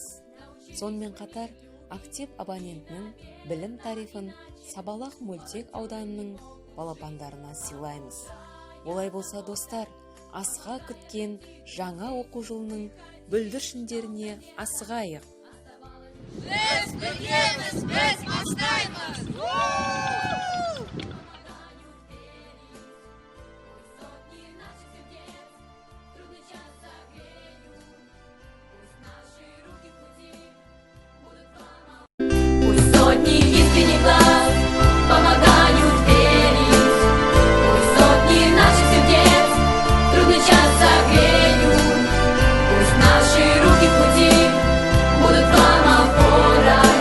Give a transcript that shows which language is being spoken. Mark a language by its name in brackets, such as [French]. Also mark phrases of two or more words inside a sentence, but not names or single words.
[Kazakh] Сонымен қатар, актив абонентінің білім тарифін Сабалақ мөлтек ауданының балапандарына сыйлаймыз. Олай болса, достар, асыға күткен жаңа оқу жылының бүлдіршіндеріне асығайық. Біз біргеміз, біз бастаймыз! [Russian] Пусть сотни искренних глаз помогают верить, пусть сотни наших сердец трудный час согреют, пусть наши руки в пути будут вам опорой.